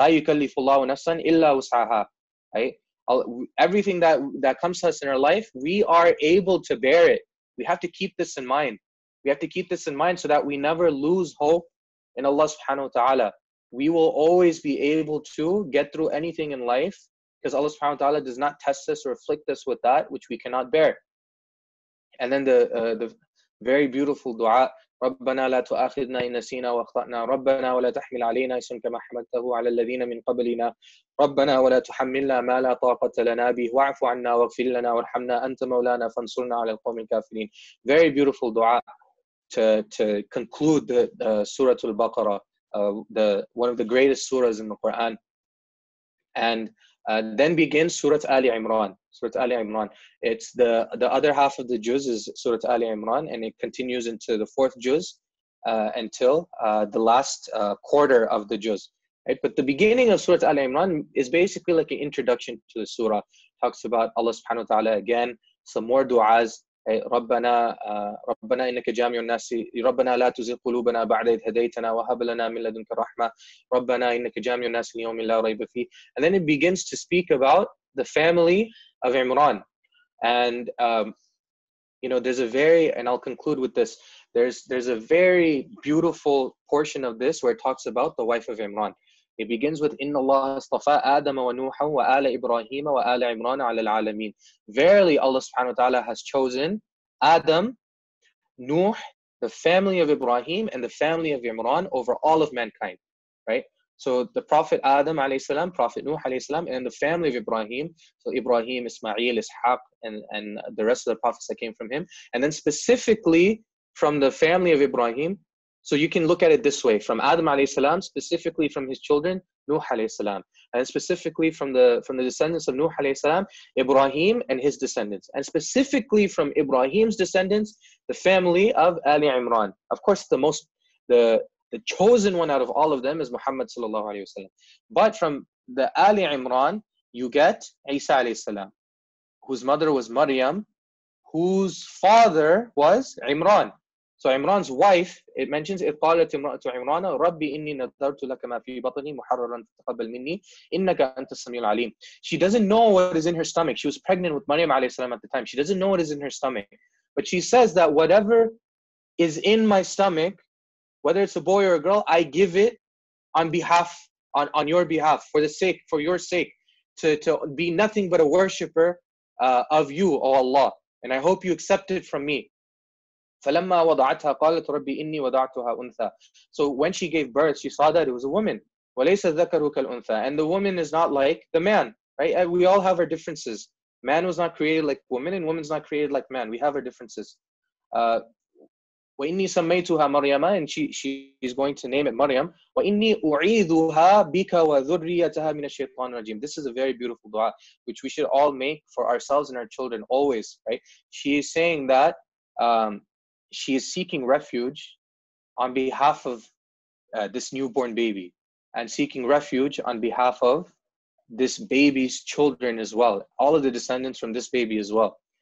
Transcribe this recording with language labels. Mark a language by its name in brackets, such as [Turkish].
[Arabic] La yukallifullahu nafsan illa wus'aha, [English] right? Everything that comes to us in our life, we are able to bear it. We have to keep this in mind. We have to keep this in mind so that we never lose hope in Allah subhanahu wa ta'ala. We will always be able to get through anything in life because Allah subhanahu wa ta'ala does not test us or afflict us with that which we cannot bear. And then the very beautiful dua, [Arabic] ربنا لا تؤاخذنا إن نسينا وأخطأنا ربنا ولا تحمل علينا إصرا كما حملته على الذين من قبلنا ربنا ولا تحملنا ما لا طاقة لنا به واعف عنا واغفر لنا وارحمنا أنت مولانا فانصرنا على القوم الكافرين. [English] Very beautiful dua to conclude the Surah Al-Baqarah, one of the greatest surahs in the Qur'an. And then begins Surah Ali Imran. Surah Ali Imran. It's the other half of the juz is Surah Ali Imran, and it continues into the fourth juz until the last quarter of the juz. Right? But the beginning of Surah Ali Imran is basically like an introduction to the surah. Talks about Allah subhanahu wa ta'ala again, some more du'as. [Arabic] ربنا إنك جامع الناس ربنا لا تزغ قلوبنا بعد إذ هديتنا وهب لنا من لدنك رحمة ربنا إنك جامع الناس ليوم لا ريب فيه. [English] And then it begins to speak about the family of Imran. And there's a very, and I'll conclude with this, there's a very beautiful portion of this where it talks about the wife of Imran. It begins with [Arabic] إِنَّ اللَّهَ اصْطَفَى آدَمَ وَنُوحًا وَآلَ إِبْرَاهِيمَ وَآلَ عِمْرَانَ عَلَى الْعَالَمِينَ. [English] Verily, Allah subhanahu wa ta'ala has chosen Adam, Nuh, the family of Ibrahim, and the family of Imran over all of mankind, right? So the Prophet Adam alayhi salam, Prophet Nuh alayhi salam, and the family of Ibrahim, so Ibrahim, Ismail, Ishaq, and the rest of the prophets that came from him. And then specifically from the family of Ibrahim, so you can look at it this way: from Adam alayhi salam, specifically from his children, Nuh alayhi salam, and specifically from the descendants of Nuh alayhi salam, Ibrahim and his descendants, and specifically from Ibrahim's descendants, the family of Ali Imran. Of course, the chosen one out of all of them is Muhammad sallallahu alayhi wasallam. But from the Ali Imran, you get Isa alayhi salam, whose mother was Maryam, whose father was Imran. So Imran's wife, it mentions, [Arabic] إِذْ قَالَتِ امْرَأَةُ عِمْرَانَ رَبِّ إِنِّي نَذَرْتُ لَكَ مَا فِي بَطْنِي مُحَرَّرًا فَتَقَبَّلْ مِنِّي إِنَّكَ أَنْتَ السَّمِيعُ الْعَلِيمُ. [English] She doesn't know what is in her stomach. She was pregnant with Maryam alayhi salam at the time. She doesn't know what is in her stomach. But she says that whatever is in my stomach, whether it's a boy or a girl, I give it on your behalf, for your sake, to be nothing but a worshipper of you, O Allah. And I hope you accept it from me. [Arabic] فَلَمَّا وَضَعَتْهَا قَالَتْ رَبِّ إِنِّي وَضَعْتُهَا أُنْثَى. [English] So when she gave birth, she saw that it was a woman. [Arabic] وَلَيْسَ الذَّكَرُ كَالْأُنْثَى. [English] And the woman is not like the man, right? We all have our differences. Man was not created like woman, and woman's not created like man. We have our differences. Uh, [Arabic] وإني سميتها مريم, [English] and she's going to name it Maryam. [Arabic] وإني أعيذها بك وذريتها من الشيطان الرجيم. [English] This is a very beautiful dua which we should all make for ourselves and our children always, right? She is saying that she is seeking refuge on behalf of this newborn baby, and seeking refuge on behalf of this baby's children as well, all of the descendants from this baby as well.